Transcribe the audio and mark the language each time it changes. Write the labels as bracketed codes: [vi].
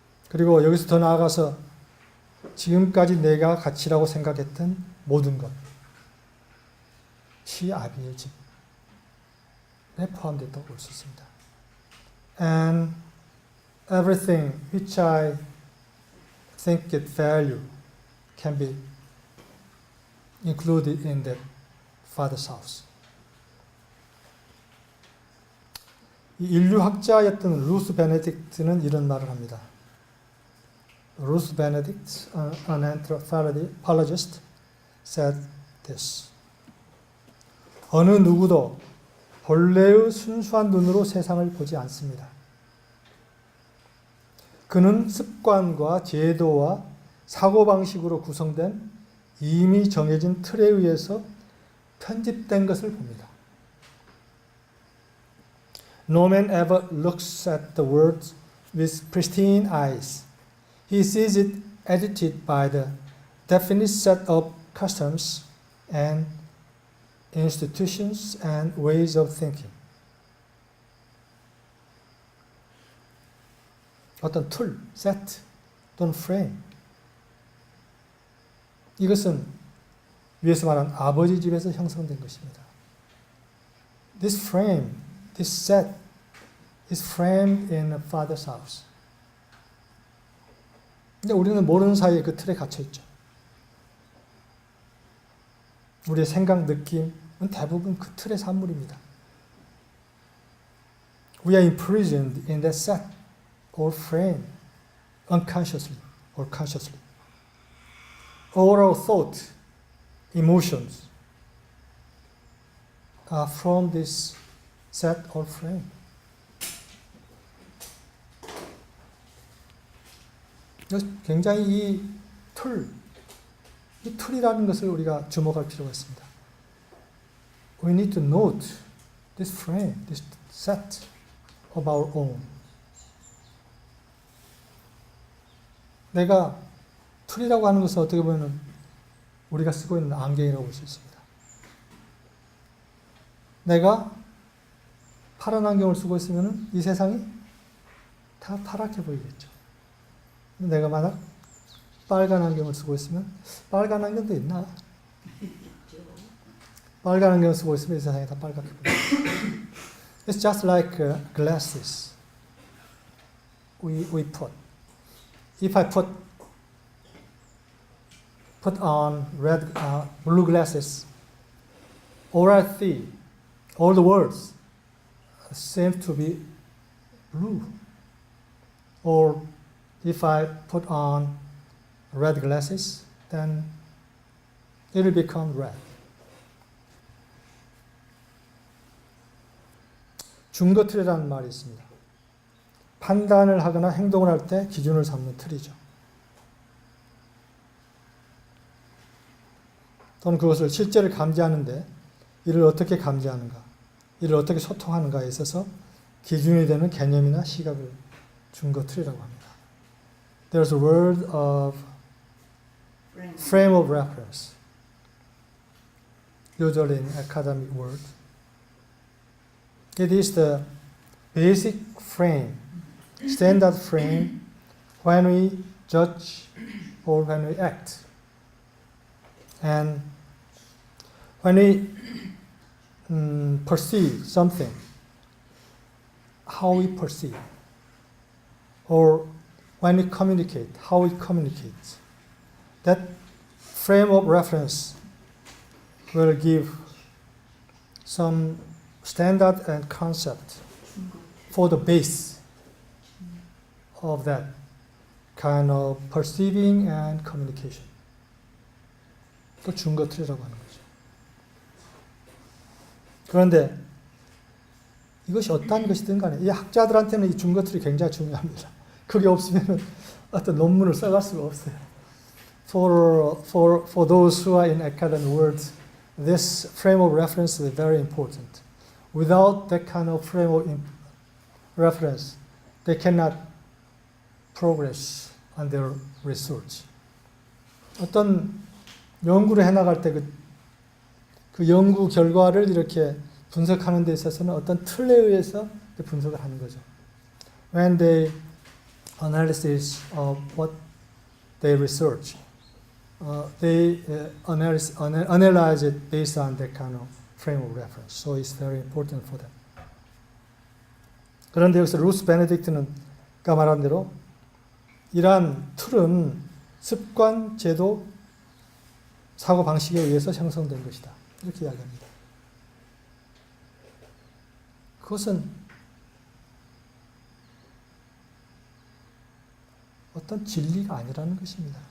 [ko] 그리고 여기서 더 나아가서 지금까지 내가 가치라고 생각했던 모든 것이 아비의 집에 포함됐다고 볼 수 있습니다. [en] And everything which I think it value can be included in that father's house. [ko] 인류학자였던 루스 베네딕트는 이런 말을 합니다. [en] Ruth Benedict, an anthropologist, said this. [ko] 어느 누구도 본래의 순수한 눈으로 세상을 보지 않습니다. 그는 습관과 제도와 사고방식으로 구성된 이미 정해진 틀에 의해서 편집된 것을 봅니다. [en] No man ever looks at the world with pristine eyes. He sees it edited by the definite set of customs and institutions and ways of thinking. [ko] 어떤 툴, 세트 또는 프레임. 이것은 위에서 말한 아버지 집에서 형성된 것입니다. [en] This frame, this set is framed in a father's house. [ko] 근데 우리는 모르는 사이에 그 틀에 갇혀 있죠. 우리의 생각, 느낌은 대부분 그 틀의 산물입니다. [en] We are imprisoned in that set or frame, unconsciously or consciously. All our thought, emotions are from this set or frame. [ko] 굉장히 이 틀이라는 것을 우리가 주목할 필요가 있습니다. [en] We need to note this frame, this set of our own. [ko] 내가 틀이라고 하는 것은 어떻게 보면 우리가 쓰고 있는 안경이라고 볼 수 있습니다. 내가 파란 안경을 쓰고 있으면 이 세상이 다 파랗게 보이겠죠. 내가 만약 빨간 안경을 쓰고 있으면 빨간 안경도 있나? 빨간 안경을 쓰고 있으면 이 세상이 다 빨갛게 보이죠. [en] It's just like glasses we put. If I put on blue glasses, all I see, all the words seem to be blue. Or if I put on red glasses, then it will become red. [ko] 증거 틀이라는 말이 있습니다. 판단을 하거나 행동을 할 때 기준을 삼는 틀이죠. 또는 그것을 실제를 감지하는데 이를 어떻게 감지하는가, 이를 어떻게 소통하는가에 있어서 기준이 되는 개념이나 시각을 증거 틀이라고 합니다. [en] There's a word of frame of reference, usually an academic word. It is the basic frame, standard frame when we judge or when we act. And when we perceive something, how we perceive, or when we communicate, how we communicate. That frame of reference will give some standard and concept for the base of that kind of perceiving and communication. [ko] 또 준거틀이라고 하는 거죠. 그런데 이것이 어떠한 것이든 간에 이 학자들한테는 이 준거틀이 굉장히 중요합니다. 그게 없으면 어떤 논문을 써갈 수가 없어요. [en] For those who are in academic world, this frame of reference is very important. Without that kind of frame of reference, they cannot progress on their research. [ko] 어떤 연구를 해나갈 때 그 연구 결과를 이렇게 분석하는 데 있어서는 어떤 틀에 의해서 분석을 하는 거죠. [en] When they analysis of what they research, they analyze it based on that kind of frame of reference. So it's very important for them. [ko] 그런데 여기서 루스 베네딕트는가 말한 대로 이러한 틀은 습관, 제도, 사고 방식에 의해서 형성된 것이다. 이렇게 이야기합니다. 그것은 어떤 진리가 아니라는 것입니다.